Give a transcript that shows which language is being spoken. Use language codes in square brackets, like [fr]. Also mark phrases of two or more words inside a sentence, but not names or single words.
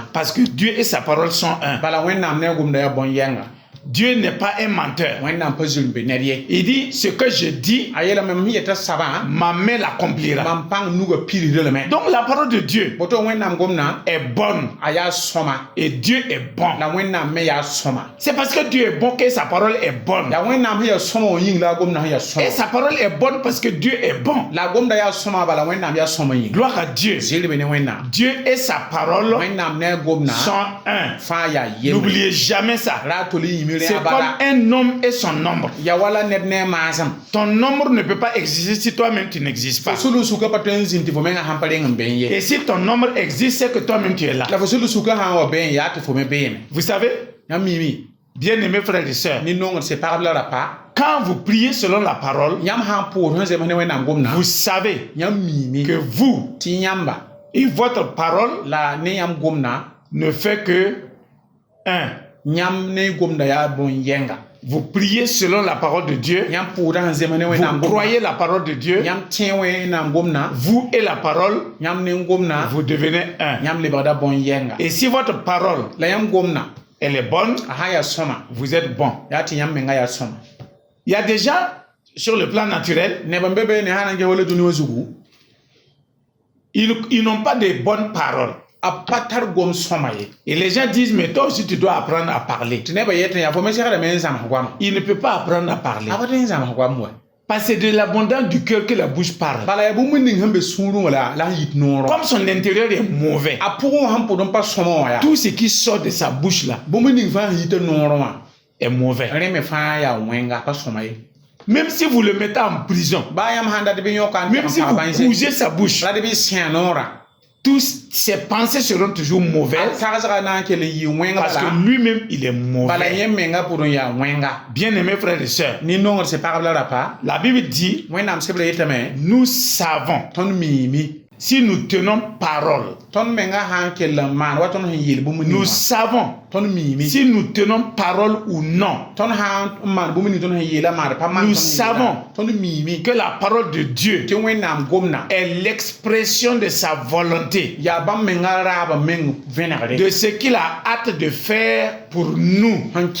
[fr] Parce que Dieu et sa parole sont un. [mos] bala wẽnnaam ne gomda yaa bõn-yɛnga [fr] Dieu n'est pas un menteur. [mos] wẽnnaam pa zir n be ned ye [fr] Il dit, ce que je dis, [mos] a yeelame m sẽn yeta sabã [fr] ma main l'accomplira. [mos] mam pãng nuga pirsda lame [fr] Donc la parole de Dieu [mos] boto wẽnnaam gomna [fr] est bonne [mos] a yaa sõma [fr] et Dieu est bon. [mos] la wẽnnaam me yaa sõma [fr] C'est parce que Dieu est bon que sa parole est bonne. [mos] yaa wẽnnaam sẽn yaa sõma wã yĩng la a gomda sẽn yaa [fr] Et [mos] sõma [fr] sa parole est bonne parce que Dieu est bon. [mos] la a gomda yaa sõma bala wẽnnaam yaa sõma yĩng [fr] Gloire à Dieu. [mos] zɩɩr be ne wẽnnaam [fr] Dieu et sa parole [mos] wẽnnaam ne a gomna [fr] sont un. [mos] fãa yaa yembre [fr] N'oubliez jamais ça. [mos] ra a tol n yĩmi [fr] C'est [mos] rẽ a [fr] comme [mos] bala [fr] un homme et son nombre. [mos] ya wala ned ne a maasem [fr] Ton nombre ne peut pas exister si toi-même tu n'existes [mos] fo [fr] pas. [mos] sulu suka pa tõe n zĩnd tɩ fo menga sãn pa reng n ben ye [fr] Et si ton nombre existe, c'est que toi-même tu es là. [mos] la fo sulu suka sã n wa ben yaa tɩ fo me beeme [fr] Vous savez, [mos] yãmb miime [fr] bien-aimés frères et sœurs, [mos] nin-nongd sẽn pagb la rapa [fr] quand vous priez selon la parole, [mos] yãmb sã n pʋʋs sẽn zems ne wẽnnaam gomna [fr] vous savez [mos] yãmb miime [fr] que vous [mos] tɩ yãmba [fr] et votre parole [mos] la ne yãmb gomna [fr] ne fait que un. [mos] yãmb ne gomda yaa bõn-yɛnga [fr] Vous priez selon la parole de Dieu. [mos] yãmb pʋʋda sẽn zems ne wẽnnaam [fr] Vous [mos] gomna [fr] croyez la parole de Dieu. [mos] yãmb tẽ wẽnnaam gomna [fr] Vous et la parole, [mos] yãmb ne gomna [fr] vous devenez un. [mos] yãmb lebgda bõn-yɛnga [fr] Et si votre parole, [mos] la yãmb gomna [fr] elle est bonne, [mos] a sã n yaa sõma [fr] vous êtes bon. [mos] yaa tɩ yãmb menga yaa sõma [fr] Il y a des gens, sur le plan naturel, [mos] neb n be be ne sã n ges wala dũni wã zugu [fr] ils n'ont pas de bonnes paroles. [mos] a pa tar gom sõma ye [fr] Et les gens disent, mais toi aussi tu dois apprendre à parler. [mos] tɩ nebã yetɩ yaa fo me segdame n zãms goama [fr] Il ne peut pas apprendre à parler. [mos] a pa tõe n zãms goam wa [fr] Parce que c'est de l'abondance du cœur que la bouche parle. [mos] bala yaa bũmb ning sẽn be sũurẽ wã la sẽn yit noorẽ [fr] Comme son intérieur est mauvais, [mos] a pʋgẽ wã sẽn pʋd n pa sõma wã yaa [fr] tout ce qui sort de sa bouche là [mos] bũmb ning fãa sẽn yita noorẽ wã [fr] est mauvais. [mos] rẽ me fãa yaa wẽnga pa sõma ye [fr] Même si vous le mettez en prison, [mos] baa yãmb sãn dat bɩ yõka n [fr] même si vous bougez sa bouche, [mos] la d bɩ sẽ noorã [fr] tous ses pensées seront toujours [mos] a [fr] mauvaises [mos] tagsga na n kell n yɩ wẽnga [fr] parce [mos] bala [fr] que lui-même il est [mos] bala [fr] mauvais. [mos] yẽ menga pʋd n yaa wẽnga [fr] Bien-aimés frères et sœurs, [mos] nin-nongd sẽn pagb la rapa [fr] la Bible dit, [mos] wẽnnaam sebra yetame [fr] nous savons [mos] tõnd miime [fr] si nous tenons parole, nous savons si nous tenons parole ou non. Nous savons que la parole de Dieu est l'expression de sa volonté, de ce qu'il a hâte de faire pour nous.